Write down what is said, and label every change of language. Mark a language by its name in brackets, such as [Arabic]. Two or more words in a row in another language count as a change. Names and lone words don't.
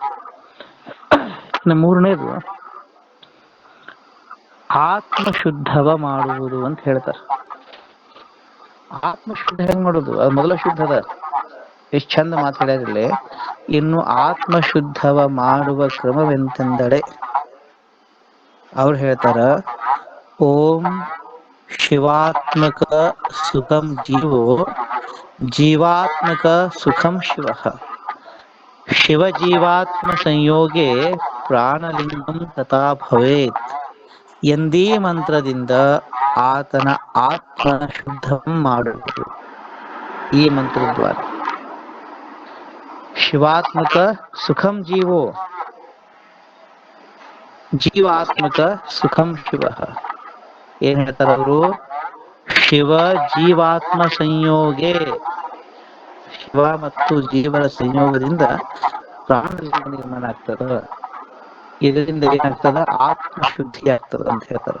[Kannada] ಇನ್ನು ಮೂರನೇದು ಆತ್ಮಶುದ್ಧವ ಮಾಡುವುದು ಅಂತ ಹೇಳ್ತಾರೆ. ಆತ್ಮಶುದ್ಧ ಹೆಂಗ್ ಮಾಡೋದು? ಅದು ಮೊದಲ ಶುದ್ಧದ ಎಷ್ಟು ಚಂದ ಮಾತಾಡ್ಯಾರಿಲ್ಲಿ. ಇನ್ನು ಆತ್ಮಶುದ್ಧವ ಮಾಡುವ ಕ್ರಮವೆಂತೆಂದಡೆ ಅವ್ರು ಹೇಳ್ತಾರ, [Sanskrit] ಓಂ ಶಿವಾತ್ಮಕ ಸುಖಂ ಜೀವೋ ಜೀವಾತ್ಮಕ ಸುಖಂ ಶಿವ ಶಿವಜೀವಾತ್ಮ ಸಂಯೋಗೆ ಪ್ರಾಣಲಿಂಗಂ ತಥಾ ಭವೇತ್ [Kannada] ಎಂದೀ ಮಂತ್ರದಿಂದ ಆತನ ಆತ್ಮನ ಶುದ್ಧಂ ಮಾಡುವುದು. ಈ ಮಂತ್ರದ್ವಾರ [Sanskrit] ಶಿವಾತ್ಮಕ ಸುಖಂ ಜೀವೋ ಜೀವಾತ್ಮಕ ಸುಖಂ ಶಿವ. [Kannada] ಏನ್ ಹೇಳ್ತಾರ ಅವರು? [Sanskrit] ಶಿವ ಜೀವಾತ್ಮ ಸಂಯೋಗೆ, [Kannada] ಶಿವ ಮತ್ತು ಜೀವನ ಸಂಯೋಗದಿಂದ ಪ್ರಾಣಲಿಂಗ ನಿರ್ಮಾಣ ಆಗ್ತದ. ಇದರಿಂದ ಏನಾಗ್ತದ? ಆತ್ಮಶುದ್ಧಿ ಆಗ್ತದ ಅಂತ ಹೇಳ್ತಾರ.